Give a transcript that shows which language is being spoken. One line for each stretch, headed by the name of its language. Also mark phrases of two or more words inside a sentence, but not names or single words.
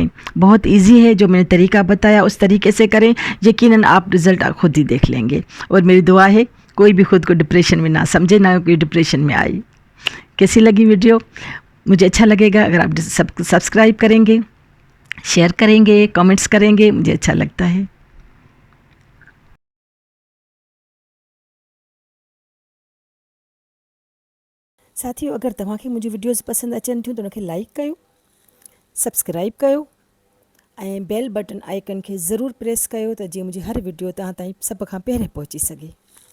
Urdu: بہت ایزی ہے، جو میں نے طریقہ بتایا اس طریقے سے کریں، یقیناً آپ رزلٹ خود ہی دیکھ لیں گے. اور میری دعا ہے کوئی بھی خود کو ڈپریشن میں نہ سمجھے، نہ کوئی ڈپریشن میں آئی. کیسی لگی ویڈیو؟ مجھے اچھا لگے گا اگر آپ سبسکرائب کریں گے، شیئر کریں گے، کامنٹس کریں گے، مجھے اچھا لگتا ہے.
Sindhi: साथियों, अगर तव्हांखे मुंहिंजी वीडियोज़ पसंदि अचनि थियूं त उनखे लाइक कयो, सब्सक्राइब कयो ऐं
English: bell button icon
Sindhi: खे ज़रूरु प्रेस कयो त जीअं मुंहिंजी हर वीडियो तव्हां ताईं सभ खां पहिरियों पहुची सघे.